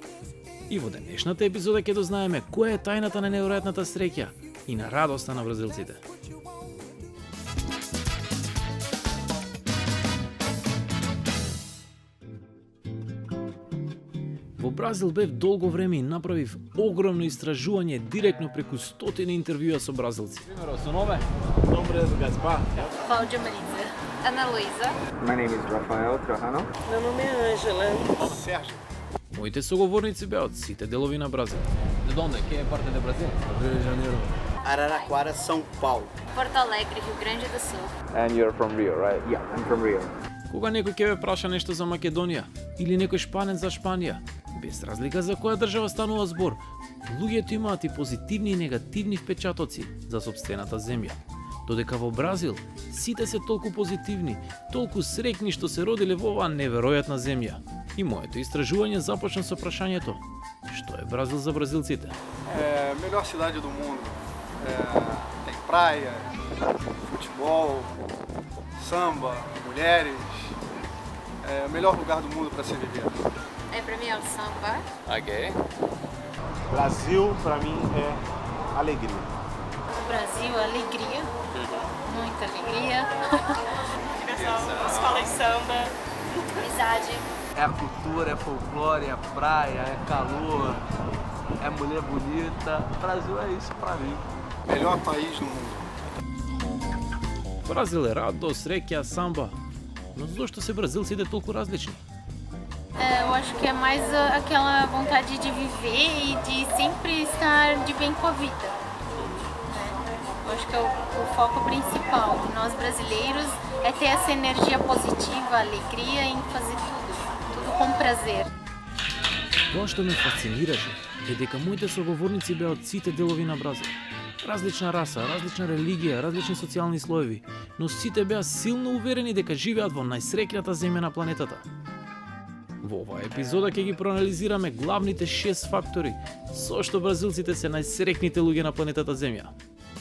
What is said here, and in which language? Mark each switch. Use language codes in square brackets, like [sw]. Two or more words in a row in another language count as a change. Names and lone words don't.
[mk] И во денешната епизода ќе дознаеме која е тајната на неверојатната среќа и на радоста на бразилците. Во Бразил бев долго време и направив огромно истражување директно преку стотини интервјуа со бразилци. [pt] Seu nome? Nome é Gaspar. Cláudia Marisa. Ana Luísa. [en] My name is Rafael Trajano. [pt] Meu nome é Ângela. Sérgio. [mk] Моите соговорници беа од сите делови на Бразил. [pt] De onde? Que parte do Brasil? Rio de Janeiro. Araraquara, São Paulo. Porto Alegre, Rio Grande do Sul. [en] And you're from Rio, right? Yeah, I'm from Rio. [mk] Кога некој ќе ве праша нешто за Македонија или некој шпанец за Шпанија, без разлика за која држава станува збор, луѓето имаат и позитивни и негативни впечатоци за сопствената земја. Додека во Бразил сите се толку позитивни, толку среќни што се родиле во оваа неверојатна земја. И моето истражување започна со прашањето: што е Бразил за бразилците? [pt] É a melhor cidade do mundo. Tem praia, futebol, samba, mulheres. É o melhor lugar do mundo para se viver. Pra mim é o samba. Ok. Brasil, para mim, é alegria. O Brasil, alegria. Muita alegria. Escola de samba. Amizade. É a cultura, é folclore, é praia, é calor, é mulher bonita. O Brasil é isso pra mim. Melhor país do mundo. [mk] Бразил е радост, среќа, самба. Но зошто се бразилците толку различни? [pt] Eu acho que é mais aquela vontade de viver e de sempre estar de bem com a vida. Eu acho que é o foco principal de nós brasileiros é ter essa energia positiva, alegria em fazer tudo com prazer. [mk] Тоа што ме фасцинираше е дека моите соговорници беа од сите делови на Бразил. Различна раса, различна религија, различни социјални слоеви, но сите беа силно уверени дека живеат во најсреќната земја на планетата. Во оваа епизода ќе ги проанализираме главните 6 фактори со што бразилците се најсреќните луѓе на планетата Земја.